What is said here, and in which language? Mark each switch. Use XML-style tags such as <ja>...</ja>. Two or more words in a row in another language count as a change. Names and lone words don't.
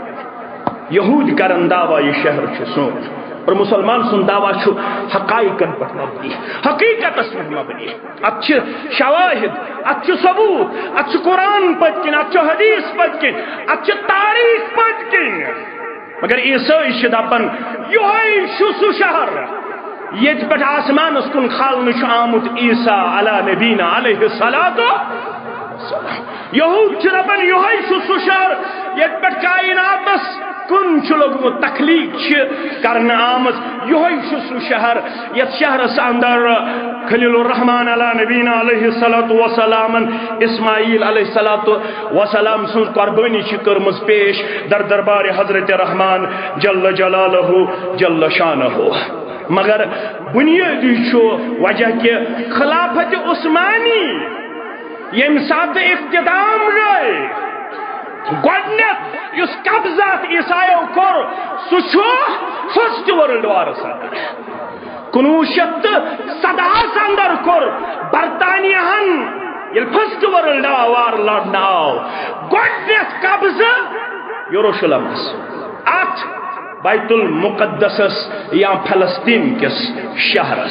<ks>یہوٗدۍ کران دعویٰ یہِ شہر چھُ سون. اور مسلمان سن دعویٰ چھُ حقائقن پٮ۪ٹھ مبنی، حقیقتس پٮ۪ٹھ مبنی. اتھ چھِ شواہد، اتھ چھُ ثبوت، اتھ چھُ قرآن پٔتۍ کِنۍ، اتھ چھُ حدیث پٔتۍ کِنۍ، اتھ چھِ تاریخ پٔتۍ کِنۍ. مگر عیسائی چھِ دپان یہوے چھُ سُہ شہر ییٚتہِ پٮ۪ٹھ آسمانس کُن کھالنہٕ چھُ آمُت عیسیٰ</ks> <ar>علیٰ نبینا علیہ الصلاۃ والسلام.</ar> <ks>یہوٗد چھِ دپان یہوے چھُ سُہ شہر ییٚتہِ پٮ۪ٹھ کائناتس کُن چھُ لوٚگمُت تخلیق چھِ کرنہٕ آمٕژ. یہوے چھُ سُہ شہر یتھ شہرس اندر خلیل الرحمان</ks> <ar>علیٰ نبینا علیہ الصلاۃ والسلامن</ar> <ks>اسماعیل</ks> <ar>علیہ الصلاۃ والسلام</ar> <ks>سٕنٛز قربٲنی چھِ کٔرمٕژ پیش در دربار حضرت رحمان</ks> <ar>جل جلالہ جل شانہ.</ar> <ks>مگر بنیٲدی چھُ وجہ کہِ خلافت عثمانی ییٚمہِ ساتہٕ اختتام گٔے گۄڈنیٚتھ یُس قبضات عیسایو کوٚر سُہ چھُ</ks> <en>First World War</en> <ks>اندر 1917 اندر کوٚر برطانیہن ییٚلہِ</ks> <en>First World War</en> <ks>لڑنہٕ آو گۄڈنیٚتھ قبضہٕ یروشلمس اتھ بیت المقدسس یا فلسطین کس شہرس.</ks>